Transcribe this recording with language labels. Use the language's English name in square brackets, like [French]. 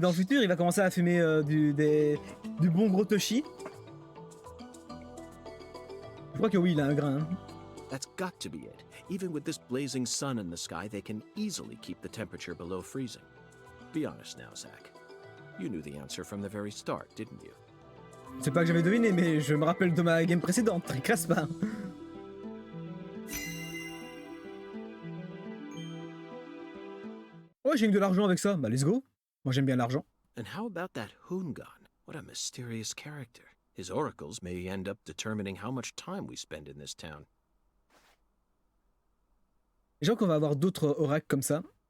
[French] dans le futur, il va commencer à fumer du bon gros Toshi. Je crois que oui, il a un grain. Hein. [English] That's got to be it. Even with this blazing sun in the sky, they can easily keep the temperature below freezing. Be honest now, Zach. You knew the answer from the very start, didn't you? [French] C'est pas que j'avais deviné, mais je me rappelle de ma game précédente. Très crasse pas. Ouais, j'ai eu de l'argent avec ça. Bah, [English] let's go. [French] Moi, j'aime bien l'argent. [English] And how about that Hoongan? What a mysterious character. His oracles may end up determining how much time we spend in this town. [French] Je crois qu'on va avoir d'autres oracles comme ça.